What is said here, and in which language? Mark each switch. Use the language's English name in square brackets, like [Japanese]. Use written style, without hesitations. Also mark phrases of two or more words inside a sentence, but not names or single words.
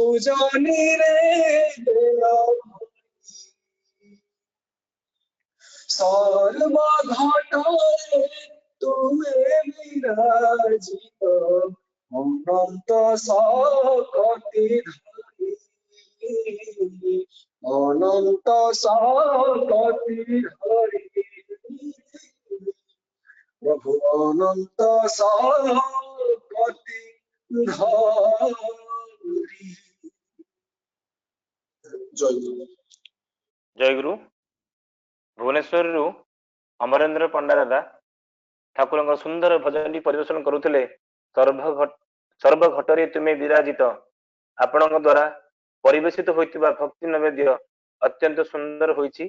[Bangla] সৃজনীরে দেল সর্বঘটনে তুমি বিরাজিত অনন্ত শক্তি ধরি অনন্ত শক্তি ধরি প্রভু অনন্ত শক্তি ধরি। জয় গুরু। [Odia] ଜୟ ଗୁରୁ। ଭୁବନେଶ୍ୱରରୁ ଅମରେନ୍ଦ୍ର ପଣ୍ଡା ଦାଦା ଠାକୁରଙ୍କ ସୁନ୍ଦର ଭଜନଟି ପରିବେଷଣ କରୁଥିଲେ। ସର୍ବଘଟରେ ତୁମେ ବିରାଜିତ। ଆପଣଙ୍କ ଦ୍ୱାରା ପରିବେଷିତ ହୋଇଥିବା ଭକ୍ତି ନୈବେଦ୍ୟ ଅତ୍ୟନ୍ତ ସୁନ୍ଦର ହୋଇଛି।